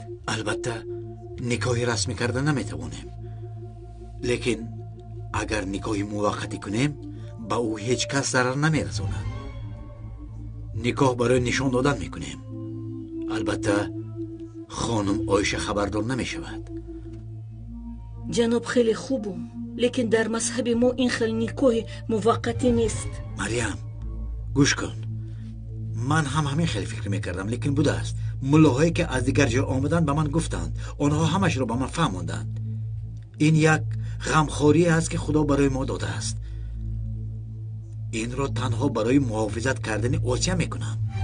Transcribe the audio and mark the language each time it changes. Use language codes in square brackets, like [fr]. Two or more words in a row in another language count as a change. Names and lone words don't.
[tg] Албатта никоҳи расмӣ кардан наметавонем, лекин агар никоҳи муваққатӣ кунем бо ӯ ҳеҷ кас зарар намерасонад. Никоҳ барои нишон додан мекунем. Албатта хонум Оиша хабардор намешавад. Ҷаноб хеле хубам, лекин дар мазҳаби мо ин хел никоҳи муваққатӣ нест. Марям гӯш кун. Ман ҳам ҳамин хеле фикр мекардам, лекин будааст муллоҳое ки аз дигар ҷо омаданд ба ман гуфтанд, онҳо ҳамаш ро ба ман фаҳмонданд. Ин як ғамхорӣ аст ки Худо барои мо дода аст. Инро танҳо барои муҳофизат кардани Осиё мекунам.